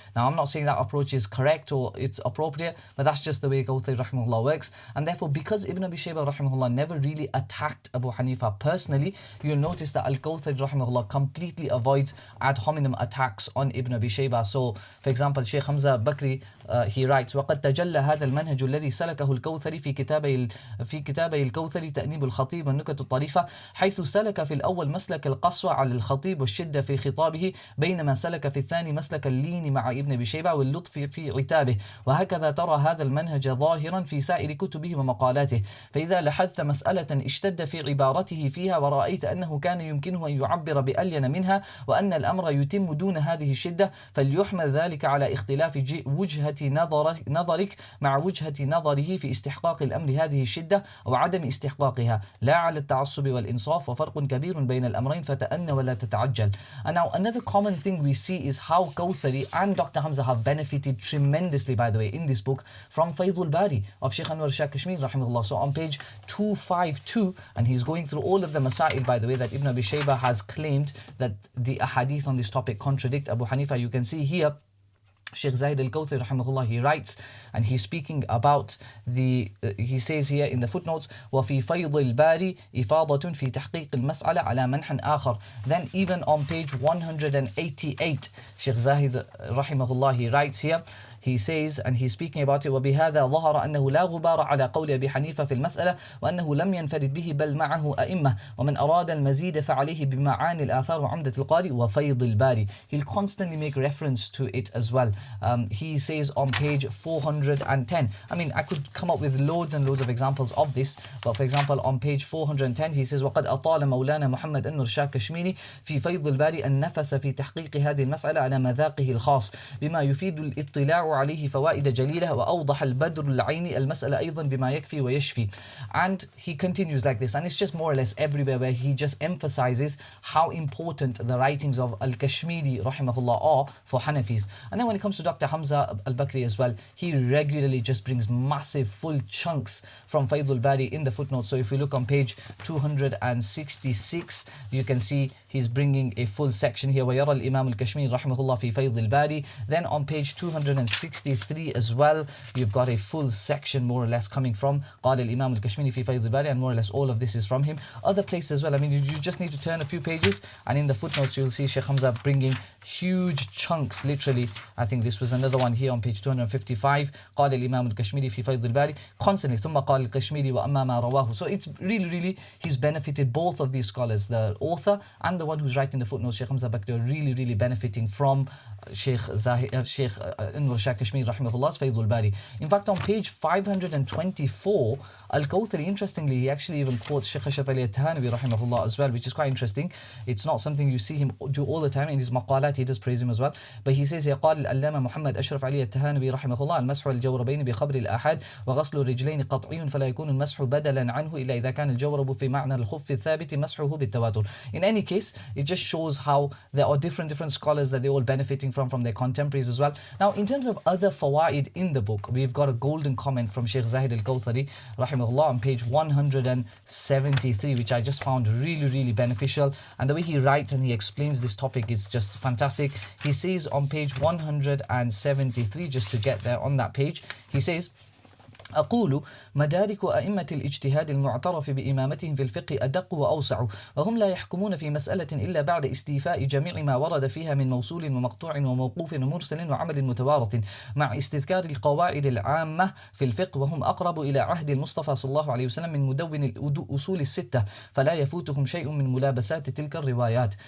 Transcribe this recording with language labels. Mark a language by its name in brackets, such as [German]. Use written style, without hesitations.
[English] Now, I'm not saying that approach is correct or it's appropriate, but that's just the way Kawthari rahimahullah works. And therefore, because Ibn Abi Shayba rahimahullah never really attacked Abu Hanifa personally, you'll notice that al-Kawthari rahimahullah completely avoids ad hominem attacks on Ibn Abi Shayba. So, for example, Shaykh Hamza Bakri he writes [Arabic] وقد تجلى هذا المنهج الذي سلكه الكوثري في كتابي الكوثري تأنيب الخطيب والنكت الطريفة، حيث سلك في الأول مسلك القسوة على الخطيب والشدة في خطابه، بينما سلك في الثاني مسلك اللين مع ابن أبي شيبة واللطف في عتابه. وهكذا ترى هذا المنهج ظاهرا في سائر كتبه ومقالاته. فإذا لاحظت مسألة اشتد في عبارته فيها ورأيت أنه كان يمكنه أن يعبر بألين منها وأن الأمر يتم دون هذه الشدة، فليحمل ذلك على اختلاف وجهة نظرك مع وجهة نظره في استحقاق الأمر هذه الشدة أو عدم استحقاقها، لا على التعصب والإنصاف، وفرق كبير بين الأمرين فتأن ولا تتعجل. [English] And now another common thing we see is how Kawthari and Dr. Hamza have benefited tremendously, by the way, in this book from Faydul Bari of Shaykh Anwar Shah Kashmir rahimahullah. So on page 252, and he's going through all of the masail, by the way, that Ibn Abi Shayba has claimed that the ahadith on this topic contradict Abu Hanifa. You can see here Shaykh Zahid al-Kawthari rahimahullah, he writes, and he's speaking about he says here in the footnotes, [Arabic] وَفِي فَيْضِ الْبَارِ إِفَاضَةٌ فِي تَحْقِيقِ الْمَسْأَلَةِ عَلَى مَنْحٍ آخَرٍ. [English] Then even on page 188, Shaykh Zahid rahimahullah, he writes here, he says, and he's speaking about it, [Arabic] وبهذا ظهر أنه لا غبار على قول أبي حنيفة في المسألة وأنه لم ينفرد به بل معه أئمة ومن أراد المزيد فعليه بمعاني الآثار وعمدة القاري وفيض الباري. [English] He'll constantly make reference to it as well. He says on page 410, I mean, I could come up with loads and loads of examples of this, but for example on page 410 he says [Arabic] وقد أطال مولانا محمد أنور شاه كشميري في فيض الباري النفس في تحقيق هذه المسألة على مذاقه الخاص بما يفيد الاطلاع عليه فوائد جليلة وأوضح البدر العيني المسألة أيضا بما يكفي ويشفي. [English] And he continues like this, and it's just more or less everywhere where he just emphasizes how important the writings of Al-Kashmiri rahimahullah are for Hanafis. And then when it comes to Dr. Hamza al-Bakri as well, he regularly just brings massive full chunks from Faydul Bari in the footnotes. So if we look on page 266, you can see he's bringing a full section here, [Arabic] ويرى الإمام الكشميري رحمه الله في فيض الباري. [English] Then on page 263 as well, you've got a full section more or less coming from [Arabic] قال الإمام الكشميري في فيض الباري, [English] and more or less all of this is from him. Other places as well, I mean, you just need to turn a few pages, and in the footnotes you'll see Shaykh Hamza bringing huge chunks, literally. I think this was another one here on page 255, [Arabic] قال الإمام الكشميري في فيض الباري, [English] constantly [Arabic] ثم قال الكشميري وأما ما رواه. [English] So it's really he's benefited both of these scholars, the author and the one who's writing the footnotes. Shaykh Hamza Bakri are really benefiting from Shaykh Anwar Shah Kashmir rahimahullah's Faydul Bari. In fact, on page 524, Al-Kawthari, interestingly, he actually even quotes Shaykh Ashraf Ali al-Thanawi rahimahullah as well, which is quite interesting. It's not something you see him do all the time. In his maqalat, he does praise him as well. But he says, [Arabic] يقال الألامة محمد أشرف علي التهانوي رحمه الله المسح الجوربين بخبر الآحاد وغسل الرجلين قطعي فلا يكون المسح بدلا عنه إلا إذا كان الجورب في معنى الخف الثابت مسحه بالتواتر. [English] In any case, it just shows how there are different scholars that they're all benefiting from their contemporaries as well. Now, in terms of other fawaid in the book, we've got a golden comment from Shaykh Zahid al-Kawthari rahimahullah on page 173, which I just found really beneficial. And the way he writes and he explains this topic is just fantastic. He says on page 173, just to get there on that page, he says, [Arabic] أقول مدارك أئمة الاجتهاد المعترف بإمامتهم في الفقه أدق وأوسع وهم لا يحكمون في مسألة إلا بعد استيفاء جميع ما ورد فيها من موصول ومقطوع وموقوف ومرسل وعمل متوارث مع استذكار القواعد العامة في الفقه وهم أقرب إلى عهد المصطفى صلى الله عليه وسلم من مدون الأصول الستة فلا يفوتهم شيء من ملابسات تلك الروايات.